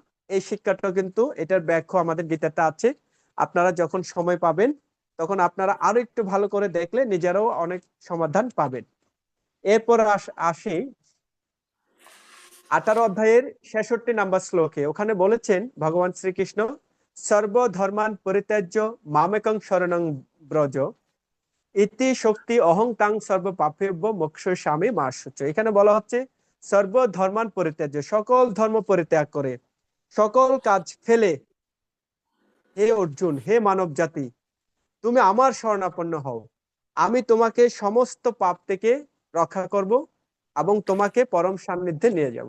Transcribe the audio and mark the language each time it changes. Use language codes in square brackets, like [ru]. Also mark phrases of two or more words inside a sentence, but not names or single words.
[bn] এই শিক্ষাটা কিন্তু, এটার ব্যাখ্যা আমাদের গীতাতে আছে। আপনারা যখন সময় পাবেন তখন আপনারা আরো একটু ভালো করে দেখলে নিজেরাও অনেক সমাধান পাবেন। এরপর আসি 18 অধ্যায়ের 66 নম্বর শ্লোকে। ওখানে বলেছেন ভগবান শ্রীকৃষ্ণ, [sa] সর্বধর্মান পরিত্যাজ্য মামেকং শরণং ব্রজ ইতি শক্তি অহং তাং সর্বপাপেভ্য মোক্ষয়িষ্যামি মা শুচি। [bn] এখানে বলা হচ্ছে [sa] সর্বধর্মান পরিত্যাজ্য, [bn] সকল ধর্ম পরিত্যাগ করে, সকল কাজ ফেলে, হে অর্জুন, হে মানব জাতি, তুমি আমার শরণাপন্ন হও, আমি তোমাকে সমস্ত পাপ থেকে রক্ষা করব এবং তোমাকে পরম সান্নিধ্যে নিয়ে যাব।